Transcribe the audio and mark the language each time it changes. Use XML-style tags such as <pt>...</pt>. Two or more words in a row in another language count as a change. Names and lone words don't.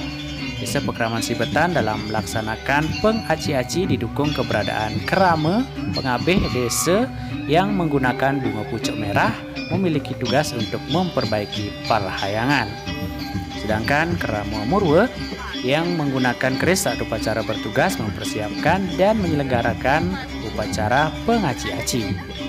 <id>Desa Pekraman Sibetan dalam melaksanakan pengaci-aci didukung keberadaan kerama pengabeh desa yang menggunakan bunga pucuk merah memiliki tugas untuk memperbaiki parahyangan. Sedangkan kerama murwe yang menggunakan keris saat upacara bertugas mempersiapkan dan menyelenggarakan upacara pengaci-aci.</id>